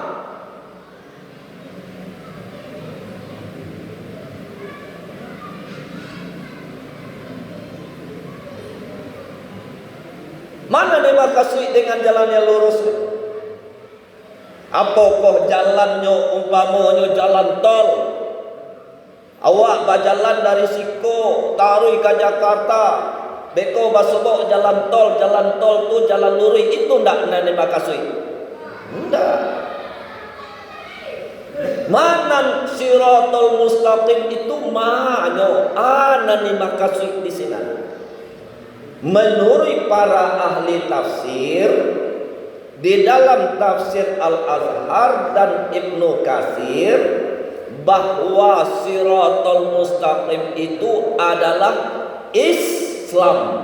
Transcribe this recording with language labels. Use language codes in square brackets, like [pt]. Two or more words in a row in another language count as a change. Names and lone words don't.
[id] Mana dimaksud dengan jalan yang lurus? Apakah jalannya umpamanya jalan tol? [min] Awak berjalan dari Siko taruh ke Jakarta, beko basubok jalan tol tu jalan lurus, itu ndak nane makasui. Ndak. Mana [ar] siratal mustaqim [min] itu manyo anani makasui di sini. [id] Menurut para ahli tafsir, di dalam tafsir Al-Azhar dan Ibnu Katsir, bahwa [ar] siratal mustaqim [id] itu adalah Islam.